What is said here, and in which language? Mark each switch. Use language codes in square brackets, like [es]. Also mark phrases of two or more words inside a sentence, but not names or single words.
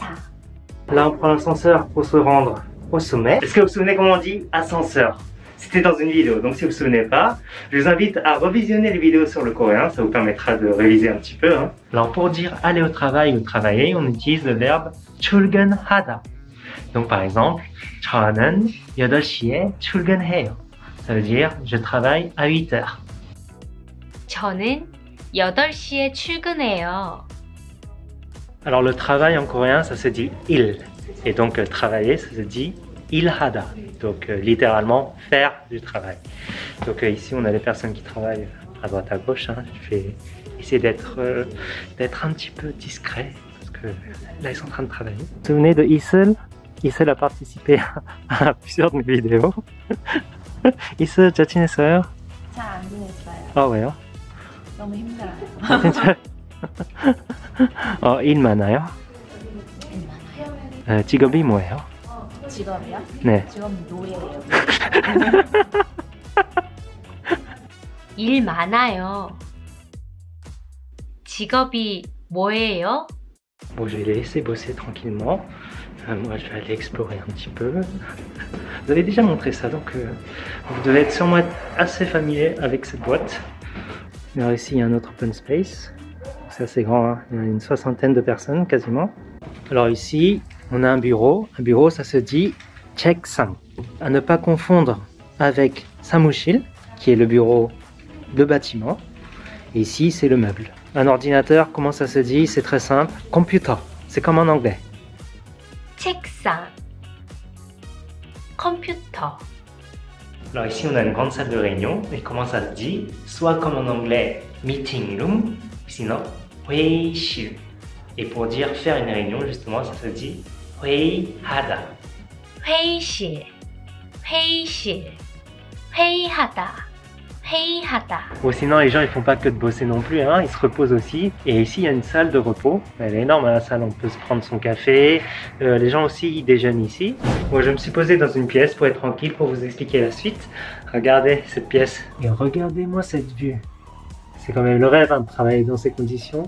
[fr] Là, on prend l'ascenseur pour se rendre au sommet. Est-ce que vous vous souvenez comment on dit ascenseur? C'était dans une vidéo, donc si vous ne vous souvenez pas, je vous invite à revisionner les vidéos sur le coréen, ça vous permettra de réviser un petit peu. Hein. Alors pour dire aller au travail ou travailler, on utilise le verbe 출근하다. Donc par exemple, [ko] 저는 8시에 출근해요. [fr] Ça veut dire je travaille à 8 heures. [ko] 저는 8시에 출근해요. [fr] Alors le travail en coréen, ça se dit il. Et donc travailler, ça se dit ilhada. Donc littéralement faire du travail. Donc ici on a des personnes qui travaillent à droite à gauche. Hein. Je vais essayer d'être un petit peu discret parce que là ils sont en train de travailler. Vous vous souvenez de Isel? Isel a participé à plusieurs de mes vidéos. [ko] Isel 잘 지냈어요? 잘 안 지냈어요. 아 왜요? 너무 힘들어요. 진짜? 일 많아요? 직업이 뭐예요? 직업이요? 네. 직업 노예예요. 일 많아요. 직업이 뭐예요? [fr] Bon, je vais les laisser bosser tranquillement. Moi, je vais aller explorer un petit peu. Vous avez déjà montré ça, donc vous devez être sûrement assez familier avec cette boîte. Alors ici, il y a un autre [en] open space. [fr] C'est assez grand, hein. Il y a une 60aine de personnes quasiment. Alors ici, on a un bureau. Un bureau, ça se dit 책상. À ne pas confondre avec 사무실, qui est le bureau de bâtiment. Et ici, c'est le meuble. Un ordinateur, comment ça se dit? C'est très simple. Computer. C'est comme en anglais. [ko] 책상. 컴퓨터. [fr] Alors ici, on a une grande salle de réunion. Et comment ça se dit? Soit comme en anglais, [en] meeting room, [fr] sinon 회의실. Et pour dire faire une réunion, justement, ça se dit 회의하다. [ko] 회의실. 회의실. 회의하다. 회의하다. [fr] Bon, sinon, les gens, ils font pas que de bosser non plus, hein. Ils se reposent aussi. Et ici, il y a une salle de repos. Elle est énorme, la salle. On peut se prendre son café. Les gens aussi, ils déjeunent ici. Bon, je me suis posé dans une pièce pour être tranquille, pour vous expliquer la suite. Regardez cette pièce. Et regardez-moi cette vue. C'est quand même le rêve, hein, de travailler dans ces conditions.